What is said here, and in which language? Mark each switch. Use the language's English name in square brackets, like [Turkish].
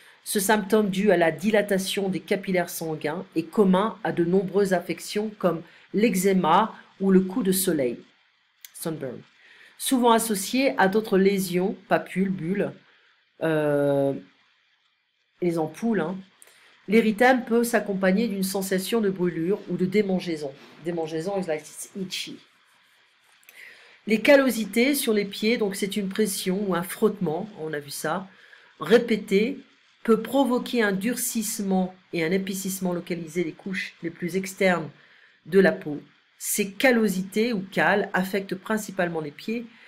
[French] Ce symptôme dû à la dilatation des capillaires sanguins est commun à de nombreuses affections comme l'eczéma ou le coup de soleil, sunburn, souvent associé à d'autres lésions, papules, bulles, les ampoules. Hein. L'érythème peut s'accompagner d'une sensation de brûlure ou de démangeaison. [English] Démangeaison is like it's itchy. [French] Les callosités sur les pieds, donc c'est une pression ou un frottement, on a vu ça, répété, peut provoquer un durcissement et un épaississement localisé des couches les plus externes de la peau. Ces callosités ou cales affectent principalement les pieds.